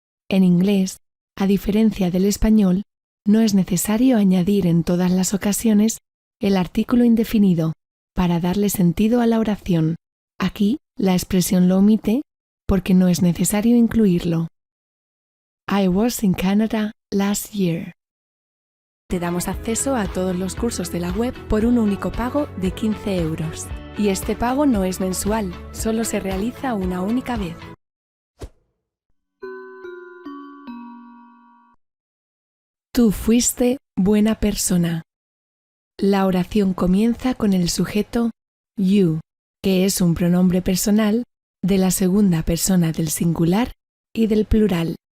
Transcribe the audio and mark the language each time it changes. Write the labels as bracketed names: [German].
[Spanish] En inglés, a diferencia del español, no es necesario añadir en todas las ocasiones el artículo indefinido para darle sentido a la oración. Aquí, la expresión lo omite porque no es necesario incluirlo. [English] I was in Canada last year. [Spanish] Te damos acceso a todos los cursos de la web por un único pago de 15 €. Y este pago no es mensual, solo se realiza una única vez. Tú fuiste buena persona. La oración comienza con el sujeto you, que es un pronombre personal de la segunda persona del singular y del plural.